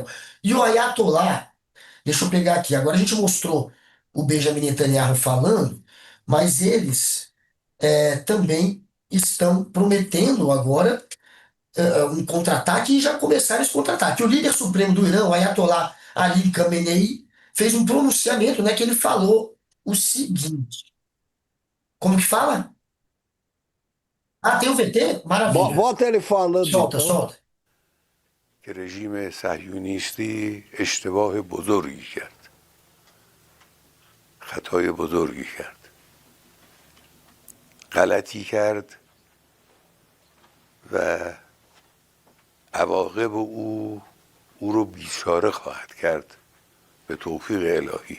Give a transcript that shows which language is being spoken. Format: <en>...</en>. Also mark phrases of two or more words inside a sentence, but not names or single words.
<pt>E o Ayatollah, deixa eu pegar aqui, agora a gente mostrou o Benjamin Netanyahu falando, mas eles também estão prometendo agora um contra-ataque e já começaram esse contra-ataque. O líder supremo do Irã, o Ayatollah Ali Khamenei, fez um pronunciamento, né, que ele falou o seguinte, como que fala? Ah, tem o VT? Maravilha. Bota ele falando Solta, então. solta.</pt> <fa>که رژیم صهیونیستی اشتباه بزرگی کرد، خطای بزرگی کرد، غلطی کرد و عواقب او رو بیچاره خواهد کرد به توفیق الهی.</fa>